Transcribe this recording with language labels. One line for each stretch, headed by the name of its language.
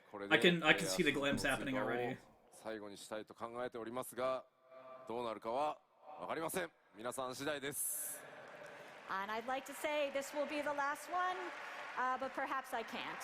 English: I can see the glimpse happening already.
Japanese: 最後にしたいと考えておりますが、どうなるかはわかりません。皆さん次第です。
English: And I'd like to say this will be the last one, but perhaps I can't.